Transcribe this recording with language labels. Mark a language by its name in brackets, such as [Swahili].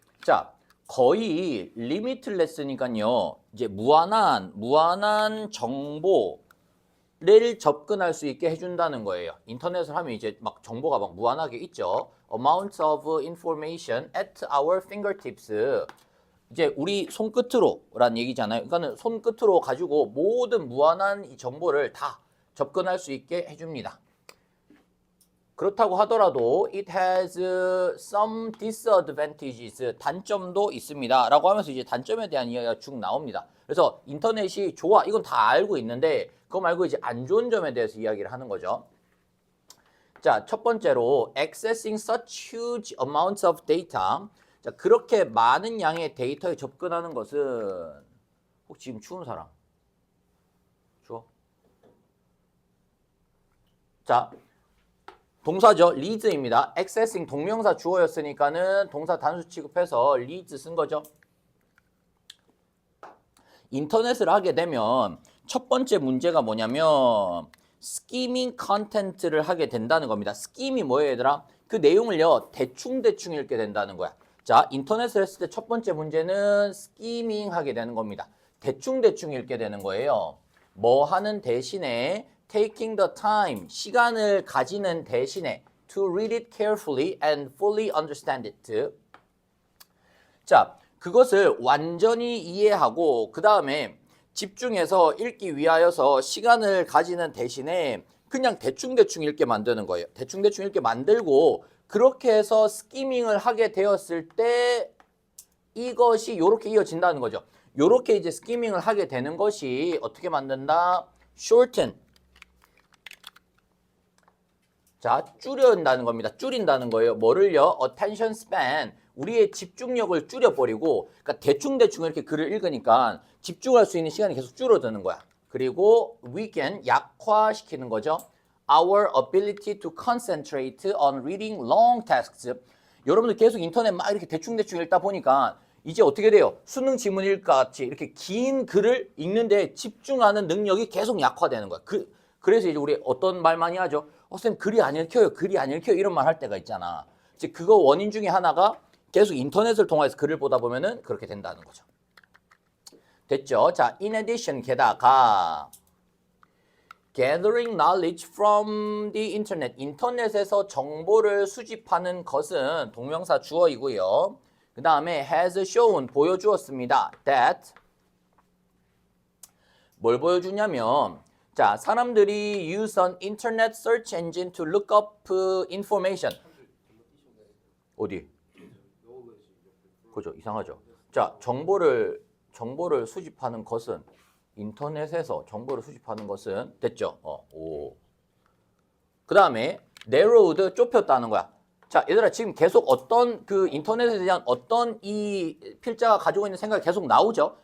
[Korean] 자, 거의 limitless니까요. 이제 무한한 정보를 접근할 수 있게 해준다는 거예요. 인터넷을 하면 이제 막 정보가 막 무한하게 있죠. [English] Amounts of information at our fingertips. [Korean] 이제 우리 손끝으로란 얘기잖아요. 그러니까는 손끝으로 가지고 모든 무한한 이 정보를 다 접근할 수 있게 해줍니다. 그렇다고 하더라도 [English] it has some disadvantages. [Korean] 단점도 있습니다. 라고 하면서 이제 단점에 대한 이야기가 쭉 나옵니다. 그래서 인터넷이 좋아. 이건 다 알고 있는데 그거 말고 이제 안 좋은 점에 대해서 이야기를 하는 거죠. 자, 첫 번째로 [English] accessing such huge amounts of data. [Korean] 자, 그렇게 많은 양의 데이터에 접근하는 것은 혹시 지금 추운 사람? 추워? 자, 동사죠. leads입니다. accessing 동명사 주어였으니까는 동사 단수 취급해서 leads 쓴 거죠. 인터넷을 하게 되면 첫 번째 문제가 뭐냐면 스키밍 컨텐츠를 하게 된다는 겁니다. 스킴이 뭐예요, 얘들아? 그 내용을요, 대충 읽게 된다는 거야. 자, 인터넷을 했을 때 첫 번째 문제는 스키밍 하게 되는 겁니다. 대충 읽게 되는 거예요. 뭐 하는 대신에 [English] taking the time, [Korean] 시간을 가지는 대신에 [English] to read it carefully and fully understand it. [Korean] 자, 그것을 완전히 이해하고 그 다음에 집중해서 읽기 위하여서 시간을 가지는 대신에 그냥 대충 읽게 만드는 거예요. 대충 읽게 만들고 그렇게 해서 스키밍을 하게 되었을 때 이것이 이렇게 이어진다는 거죠. 이렇게 이제 스키밍을 하게 되는 것이 어떻게 만든다? [English] shorten. [Korean] 자, 줄인다는 겁니다. 줄인다는 거예요. 뭐를요? [English] attention span. [Korean] 우리의 집중력을 줄여버리고, 그러니까 대충 이렇게 글을 읽으니까 집중할 수 있는 시간이 계속 줄어드는 거야. 그리고 weaken, 약화시키는 거죠. [English] Our ability to concentrate on reading long texts. [Korean] 여러분들 계속 인터넷 막 이렇게 대충 읽다 보니까 이제 어떻게 돼요? 수능 지문일까 같이 이렇게 긴 글을 읽는데 집중하는 능력이 계속 약화되는 거야. 그래서 이제 우리 어떤 말 많이 하죠? 쌤 글이 안 읽혀요. 글이 안 읽혀요. 이런 말 할 때가 있잖아. 이제 그거 원인 중에 하나가 계속 인터넷을 통해서 글을 보다 보면은 그렇게 된다는 거죠. 됐죠? 자, [English] in addition [Korean] 게다가 [English] gathering knowledge from the internet. [Korean] 인터넷에서 정보를 수집하는 것은 동명사 주어이고요. 그 다음에 [English] has shown [Korean] 보여주었습니다. [English] that [Korean] 뭘 보여주냐면 자, 사람들이 [English] use an internet search engine to look up information. [Korean] 어디? 그죠? 이상하죠? 자, 정보를 수집하는 것은 인터넷에서 정보를 수집하는 것은 됐죠? 오. 그 다음에 narrowed 좁혔다는 거야. 자, 얘들아 지금 계속 어떤 그 인터넷에 대한 어떤 이 필자가 가지고 있는 생각이 계속 나오죠?